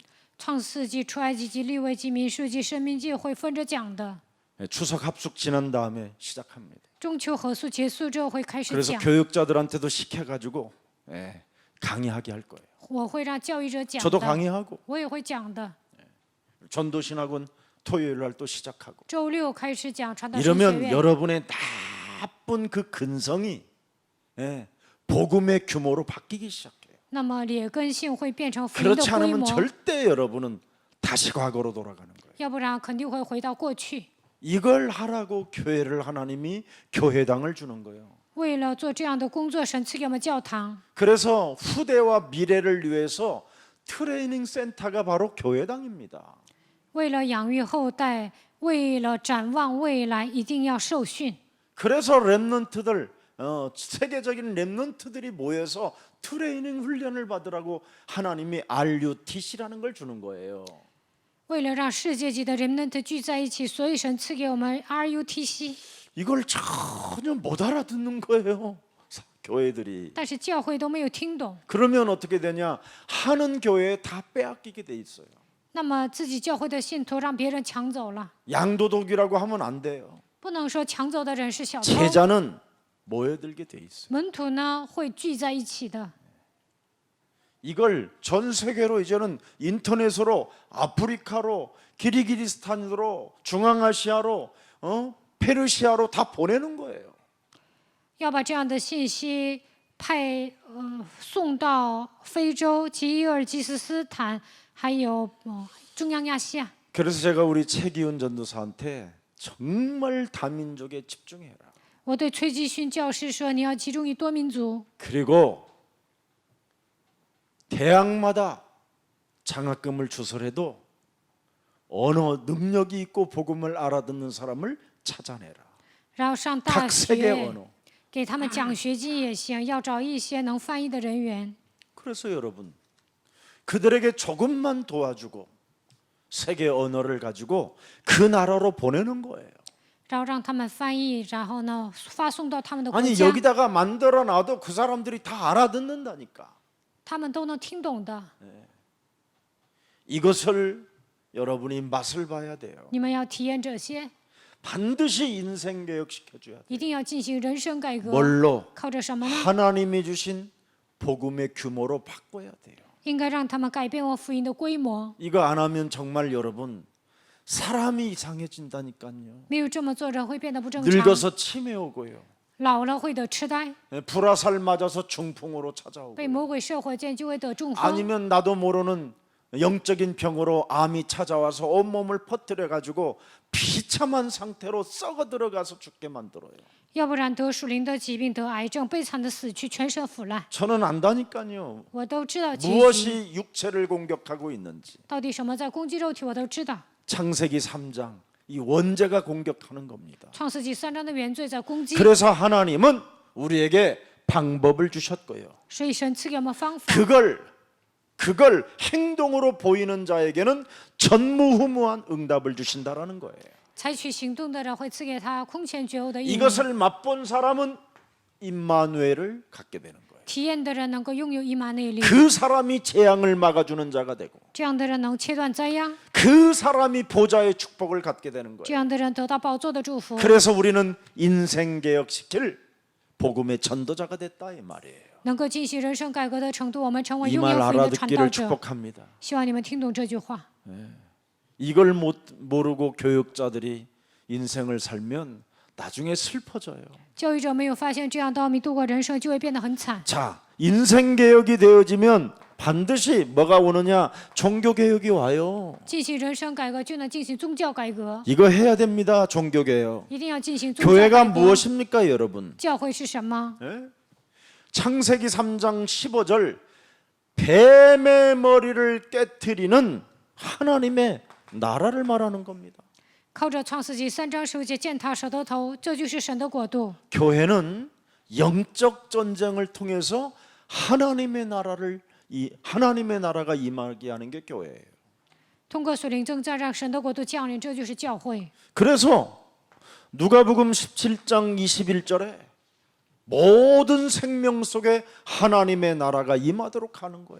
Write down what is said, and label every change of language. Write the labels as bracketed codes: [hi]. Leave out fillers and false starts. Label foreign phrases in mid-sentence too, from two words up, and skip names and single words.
[zh] 创世纪、出埃及记、利未记、民数记、申命记会分着讲的。 [ko] 추석 합숙 지난 다음에 시작합니다. [zh] 中秋合宿结束之后会开始 [ko] 그래서 [zh] 讲， [ko] 교육자들한테도 시켜가지고 강의하게 할 거예요. [zh] 我会让教育者讲 [ko] 저도 [zh] 的， [ko] 강의하고 [zh] 我也会讲的。 [ko] 전도신학원 토요일 날 또 시작하고 [zh] 周六开始讲传道神学 [ko] 이러면 [zh] 院， [ko] 여러분의 나쁜 그 근성이 복음의 규모로 바뀌기 시작해요. [zh] 那么劣根性会变成福音的 [ko] 그렇지 [zh] 规 [ko] 않으면 [zh] 模， [ko] 절대 여러분은 다시 과거로 돌아가는 거예요. [zh] 要不然肯定会回到过去。 [ko] 이걸 하라고 교회를 하나님이 교회당을 주는 거예요. [zh] 为了做这样的工作，神赐给我们教堂。 [ko] 그래서 후대와 미래를 위해서 트레이닝 센터가 바로 교회당입니다. [zh] 为了养育后代，为了展望未来，一定要受训。 [ko] 그래서 렘넌트들 세계적인 렘넌트들이 모여서 트레이닝 훈련을 받으라고 하나님이 RUTC라는 걸 주는 거예요. [zh] 为了让世界级的人们聚在一起，所以神赐给我们 RUTC。 [ko] 이걸 전혀 못 알아듣는 거예요. 교회들이. [zh] 但是教会都没有听懂， [ko] 그러면 어떻게 되냐? 하는 교회에 다 빼앗기게 돼 있어요. [zh] 那么自己教会的信徒让别人抢走了， [ko] 양도독이라고 하면 안 돼요. [zh] 不能说抢走的人是小偷。 [ko] 제자는 모여들게 돼 있어요. [zh] 门徒呢会聚在一起的。 [ko] 이걸 전 세계로 이제는 인터넷으로 아프리카로 기리기리스탄으로 중앙아시아로 페르시아로 다 보내는 거예요. [zh] 要把这样的信息送到非洲、吉尔吉斯斯坦，还有中央亚细亚。 [ko] 그래서 제가 우리 최기훈 전도사한테 정말 다민족에 집중해라. [zh] 我对崔继勋教师说：“你要集中于多民族， [ko] 그리고 대학마다 장학금을 주설해도 언어 능력이 있고 복음을 알아듣는 사람을 찾아내라. [zh] 然后上大 [ko] 각 세계 [zh] 学 [ko] 언어. [zh] 给他们奖学金也行，要找一些能翻译的人员。 [ko] 그래서 여러분 그들에게 조금만 도와주고 세계 언어를 가지고 그 나라로 보내는 거예요. [zh] 然后让他们翻译，然后呢发送到他们的国 [ko] 아니 [zh] 家， [ko] 여기다가 만들어 놔도 그 사람들이 다 알아듣는다니까. [zh] 他们都能听懂的。 [ko] 이것을 여러분이 맛을 봐야 돼요. [zh] 你们要体验这些， [ko] 반드시 인생 개혁 시켜줘야 돼. [zh] 一定要进行人生改革。 [ko] 뭘로? [zh] 靠着什么呢？ [ko] 하나님이 주신 복음의 규모로 바꿔야 돼요. [zh] 应该让他们改变我福音的规模。 [ko] 이거 안 하면 정말 여러분 사람이 이상해진다니까요. [zh] 没有这么做，人会变得不正常。 [ko] 늙어서 치매 오고요. [zh] 老了会得痴呆， [ko] 불화살 맞아서 중풍으로 찾아오고. [zh] 被魔鬼射火箭就会得中风。 [ko] 아니면 나도 모르는 영적인 병으로 암이 찾아와서 온몸을 퍼뜨려 가지고 비참한 상태로 썩어 들어가서 죽게 만들어요. [zh] 要不然得属灵的疾病，得癌症，悲惨的死去，全身腐烂。 [ko] 저는 안다니까요. [zh] 我都知道结局， [ko] 무엇이 육체를 공격하고 있는지. [zh] 到底什么在攻击肉体，我都知道。 [ko] 창세기 3장 이 원죄가 공격하는 겁니다. [zh] 创世纪3章的原罪在攻击， [ko] 그래서 하나님은 우리에게 방법을 주셨고요. [zh] 所以神赐给我们方法。 [ko] 그걸 행동으로 보이는 자에게는 전무후무한 응답을 주신다라는 거예요. [zh] 采取行动的人会赐给他空前绝后的义。 [ko] 이것을 맛본 사람은 임마누엘을 갖게 되는 거예요. [zh] 体验的人能够拥有以马内利， [ko] 그 사람이 재앙을 막아주는 자가 되고 [zh] 这样的人能切断灾殃， [ko] 그 사람이 보좌의 축복을 갖게 되는 [zh] 这 [ko] 거예요. [zh] 样的人得到宝座的祝福。 [ko] 그래서 우리는 인생 개혁시킬 복음의 전도자가 됐다 이 말이에요. [zh] 能够进行人生改革的程度，我们成为 [ko] 이 [zh] 拥 [ko] 말 [zh] 有福音的传道 [ko] 알아듣기를 [zh] 者。 [ko] 축복합니다. [zh] 希望你们听懂这句话。 [ko] 이걸 모르고 교육자들이 인생을 살면 나중에 슬퍼져요. [zh] 教育者没有发现这样道理，度过人生就会变得很惨。 [ko] 자, 인생 개혁이 되어지면 반드시 뭐가 오느냐? 종교 개혁이 와요. [zh] 进行人生改革，就能进行宗教改革， [ko] 이거 해야 됩니다. 종교 개혁. [zh] 一定要进行宗教 [ko] 교회가 [zh] 改革。 [ko] 무엇입니까, 여러분? [zh] 教会是什么？ [ko] 예? 창세기 3장 15절 뱀의 머리를 깨트리는 하나님의 나라를 말하는 겁니다. [zh] 靠着创世纪3章15节践踏蛇的头，这就是神的国度。 [ko] 교회는 영적 전쟁을 통해서 하나님의 나라가 임하게 하는 게 교회예요. [zh] 通过属灵征战，让神的国度降临，这就是教会。 [ko] 그래서 누가복음 17장 21절에 모든 생명 속에 하나님의 나라가 임하도록 하는 거예요.